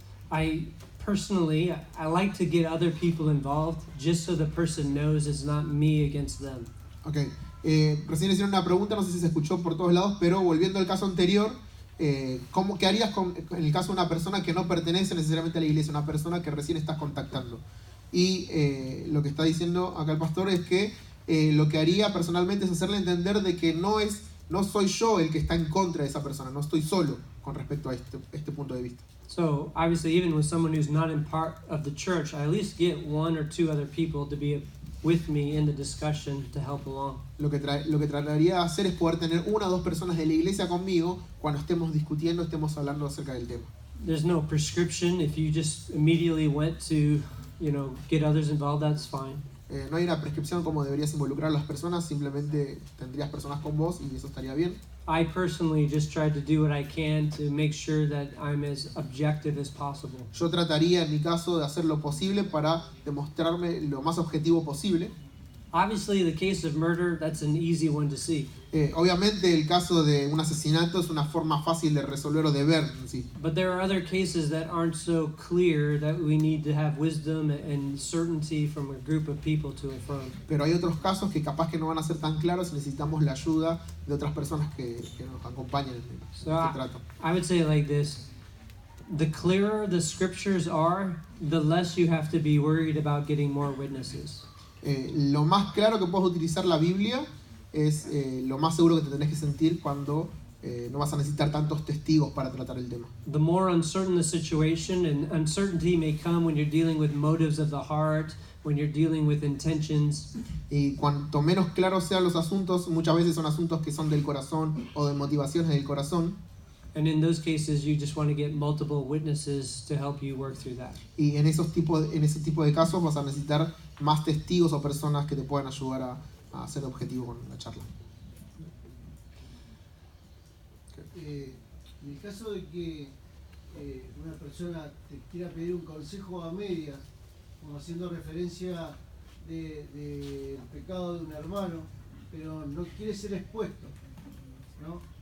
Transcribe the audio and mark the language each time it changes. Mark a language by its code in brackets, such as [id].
[en] I personally, I like to get other people involved just so the person knows it's not me against them. [es] Ok, recién hicieron una pregunta, no sé si se escuchó por todos lados, pero volviendo al caso anterior, ¿qué harías en el caso de una persona que no pertenece necesariamente a la iglesia, una persona que recién estás contactando? Y lo que está diciendo acá el pastor es que lo que haría personalmente es hacerle entender de que no soy yo el que está en contra de esa persona, no estoy solo con respecto a este punto de vista. [en] So obviously, even with someone who's not in part of the church, I at least get one or two other people to be with me in the discussion to help along. [es] Lo que trataría de hacer es poder tener una o dos personas de la iglesia conmigo cuando estemos discutiendo, estemos hablando acerca del tema. [en] there's no prescription. If you just immediately went to, get others involved, that's fine. [es] No hay una prescripción como deberías involucrar a las personas, simplemente tendrías personas con vos y eso estaría bien. [en] I personally just try to do what I can to make sure that I'm as objective as possible. [es] Yo trataría en mi caso de hacer lo posible para demostrarme lo más objetivo posible. [en] Obviously, the case of murder, that's an easy one to see. [es] Obviamente el caso de un asesinato es una forma fácil de resolver o de ver en sí. [en] But there are other cases that aren't so clear that we need to have wisdom and certainty from a group of people to affirm. [es] Pero hay otros casos que capaz que no van a ser tan claros y necesitamos la ayuda de otras personas que nos acompañen en este trato. [en] I would say it like this. The clearer the scriptures are, the less you have to be worried about getting more witnesses. [es] Lo más claro que puedes utilizar la Biblia es lo más seguro que te tenés que sentir cuando no vas a necesitar tantos testigos para tratar el tema. [en] The more uncertain the situation, and uncertainty may come when you're dealing with motives of the heart, when you're dealing with intentions. [es] Y cuanto menos claros sean los asuntos, muchas veces son asuntos que son del corazón o de motivaciones del corazón. [en] And in those cases, you just want to get multiple witnesses to help you work through that. [es] Y en ese tipo de casos vas a necesitar más testigos o personas que te puedan ayudar a ser objetivo con la charla. En el caso de que una persona te quiera pedir un consejo a medias, como haciendo referencia del pecado de un hermano, pero no quiere ser expuesto, ¿no?